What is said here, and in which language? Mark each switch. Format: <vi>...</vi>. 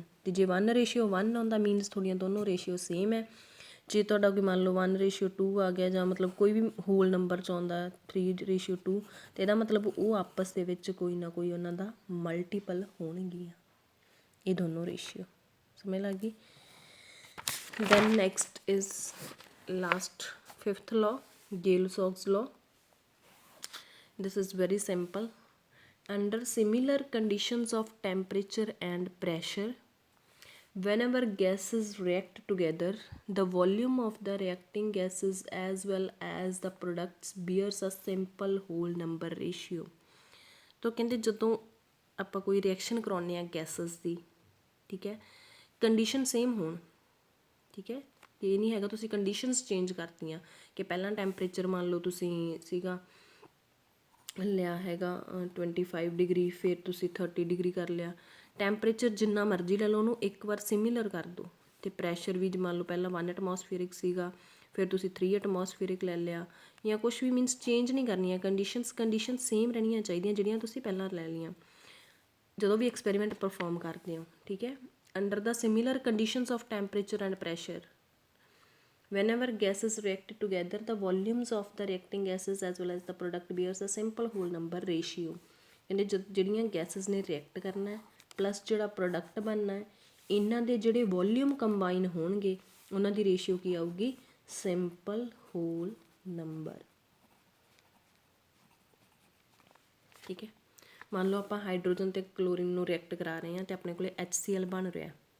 <pa>ਅਤੇ ਜੇ 1:1 ਆਉਂਦਾ ਮੀਨਸ ਤੁਹਾਡੀਆਂ ਦੋਨੋਂ ਰੇਸ਼ੀਓ ਸੇਮ ਹੈ। ਜੇ ਤੁਹਾਡਾ ਕੋਈ ਮੰਨ ਲਓ 1:2 ਆ ਗਿਆ ਜਾਂ ਮਤਲਬ ਕੋਈ ਵੀ ਹੋਲ ਨੰਬਰ 'ਚ ਆਉਂਦਾ 3:2 ਅਤੇ ਇਹਦਾ ਮਤਲਬ ਉਹ ਆਪਸ ਦੇ ਵਿੱਚ ਕੋਈ ਨਾ ਕੋਈ ਉਹਨਾਂ ਦਾ ਮਲਟੀਪਲ ਹੋਣਗੀਆਂ ਇਹ ਦੋਨੋਂ ਰੇਸ਼ੀਓ। ਸਮਝ ਲੱਗ ਗਈ?</pa> <en>then next is last 5th law, Gay-Lussac's law. This is very simple. Under similar conditions of temperature and pressure, whenever gases react together, the volume of the reacting gases as well as the products bears a simple whole number ratio.</en> <hi>तो कहते</hi> <pa>ਜਦੋਂ ਆਪਾਂ ਕੋਈ reaction ਕਰਾਉਂਦੇ ਹਾਂ gases ਦੀ, ਠੀਕ ਹੈ, condition same ਹੋਣ। ਠੀਕ ਹੈ, ਇਹ ਨਹੀਂ ਹੈਗਾ ਤੁਸੀਂ ਕੰਡੀਸ਼ਨਸ ਚੇਂਜ ਕਰਤੀਆਂ ਕਿ ਪਹਿਲਾਂ ਟੈਂਪਰੇਚਰ ਮੰਨ ਲਓ ਤੁਸੀਂ ਸੀਗਾ ਲਿਆ ਹੈਗਾ 25 ਡਿਗਰੀ, ਫਿਰ ਤੁਸੀਂ 30 ਡਿਗਰੀ ਕਰ ਲਿਆ। ਟੈਂਪਰੇਚਰ ਜਿੰਨਾ ਮਰਜ਼ੀ ਲੈ ਲਓ ਉਹਨੂੰ ਇੱਕ ਵਾਰ ਸਿਮੀਲਰ ਕਰ ਦਿਓ। ਅਤੇ ਪ੍ਰੈਸ਼ਰ ਵੀ ਮੰਨ ਲਓ ਪਹਿਲਾਂ 1 ਐਟਮੋਸਫੀਅਰਿਕ ਸੀਗਾ, ਫਿਰ ਤੁਸੀਂ 3 ਐਟਮੋਸਫੀਅਰਿਕ ਲੈ ਲਿਆ, ਜਾਂ ਕੁਛ ਵੀ ਮੀਨਸ ਚੇਂਜ ਨਹੀਂ ਕਰਨੀਆਂ ਕੰਡੀਸ਼ਨ ਸੇਮ ਰਹਿਣੀਆਂ ਚਾਹੀਦੀਆਂ ਜਿਹੜੀਆਂ ਤੁਸੀਂ ਪਹਿਲਾਂ ਲੈ ਲਈਆਂ ਜਦੋਂ ਵੀ ਐਕਸਪੈਰੀਮੈਂਟ ਪਰਫੋਰਮ ਕਰਦੇ ਹੋ। ਠੀਕ ਹੈ,</pa> <en>under the similar conditions of temperature and pressure, whenever gases react together, the volumes of the reacting gases as well as the product bears a simple whole number ratio.</en> <pa>ਕਹਿੰਦੇ ਜਿਹੜੀਆਂ gases ਨੇ react ਕਰਨਾ ਹੈ plus ਜਿਹੜਾ product ਬਣਨਾ ਹੈ, ਇਹਨਾਂ ਦੇ ਜਿਹੜੇ ਵੋਲੀਊਮ ਕੰਬਾਈਨ ਹੋਣਗੇ ਉਹਨਾਂ ਦੀ ਰੇਸ਼ੀਓ ਕੀ ਆਊਗੀ, ਸਿੰਪਲ ਹੋਲ ਨੰਬਰ। ਠੀਕ ਹੈ, ਮੰਨ ਲਓ ਆਪਾਂ ਹਾਈਡਰੋਜਨ ਅਤੇ ਕਲੋਰੀਨ ਨੂੰ ਰਿਐਕਟ ਕਰਾ ਰਹੇ ਹਾਂ ਅਤੇ ਆਪਣੇ ਕੋਲ HCl ਬਣ ਰਿਹਾ।</pa>